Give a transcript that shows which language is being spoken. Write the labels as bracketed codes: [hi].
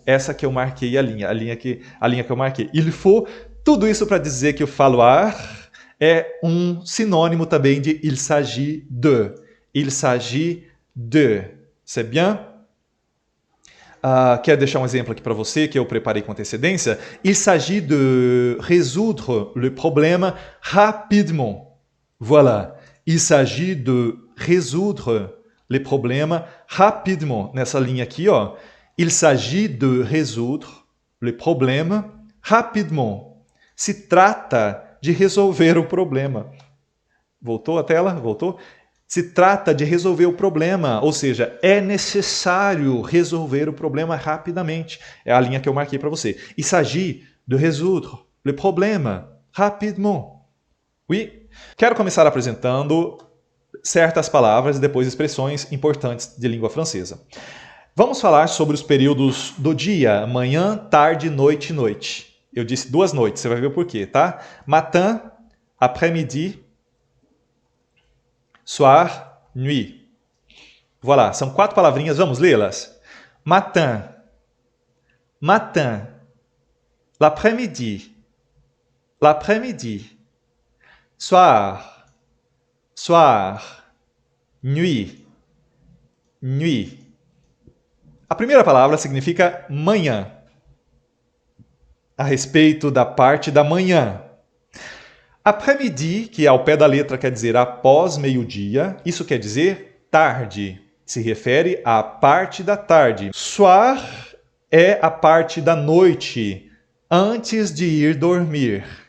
[pt] Essa que eu marquei a linha que eu marquei. Il faut, tudo isso para dizer que o falloir é um sinônimo também de il s'agit de. Il s'agit de. [fr] C'est bien? [pt] Quero deixar um exemplo aqui para você, que eu preparei com antecedência. [fr] Il s'agit de résoudre le problème rapidement. Voilà. Il s'agit de résoudre le problème rapidement. [pt] Nessa linha aqui, ó. [fr] Il s'agit de résoudre le problème rapidement. [pt] Se trata de resolver o problema. Voltou a tela? Voltou? Se trata de resolver o problema, ou seja, é necessário resolver o problema rapidamente. É a linha que eu marquei para você. [fr] Il s'agit de résoudre le problème rapidement. Oui? [pt] Quero começar apresentando certas palavras e depois expressões importantes de língua francesa. Vamos falar sobre os períodos do dia, manhã, tarde, noite e noite. Eu disse 2 noites, você vai ver o porquê, tá? Matin, après-midi, soir, nuit. Voilà, são 4 palavrinhas, vamos lê-las? [fr] Matin, matin, l'après-midi, l'après-midi, soir, soir, nuit, nuit. [pt] A primeira palavra significa manhã, a respeito da parte da manhã. Après-midi, que ao pé da letra quer dizer após meio-dia, isso quer dizer tarde. Se refere à parte da tarde. Soir é a parte da noite, antes de ir dormir.